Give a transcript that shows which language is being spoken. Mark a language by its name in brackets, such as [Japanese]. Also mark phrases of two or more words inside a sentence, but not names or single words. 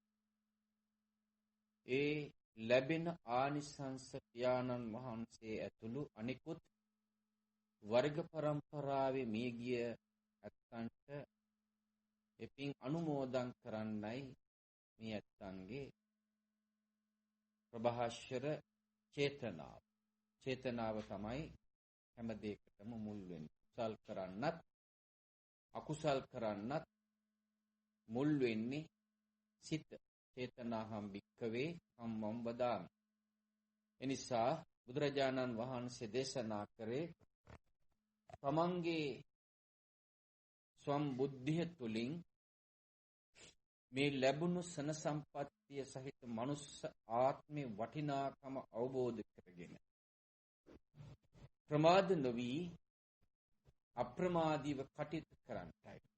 [Sinhala] ඒ ලැබෙන ආනිසංස පියාණන් වහන්සේ ඇතුළු අනිකුත් වර්ග පරම්පරාවේ මියගිය ඇත්තන්ට එපින් අනුමෝදන් කරන්නයි මේ ඇත්තන්ගේ ප්‍රභාෂර චේතනාව තමයි හැම දෙයකටම මුල් වෙන්නේ. කුසල් කරන්නත් අකුසල් කරන්නත් මුල් වෙන්නේ සිත. [Pali] චේතනාහම් භික්ඛවේ කම්මං වදාමි. [Sinhala] එනිසා බුදුරජාණන් වහන්සේ දේශනා කරේ තමන්ගේ සම්බුද්ධිය තුලින් මේ ලැබුණු සන සම්පත්තිය සහිත මනුස්ස ආත්මේ වටිනාකම අවබෝධ කරගෙන ප්‍රමාද නොවි අප්‍රමාදීව කටයුතු කරන්නයි.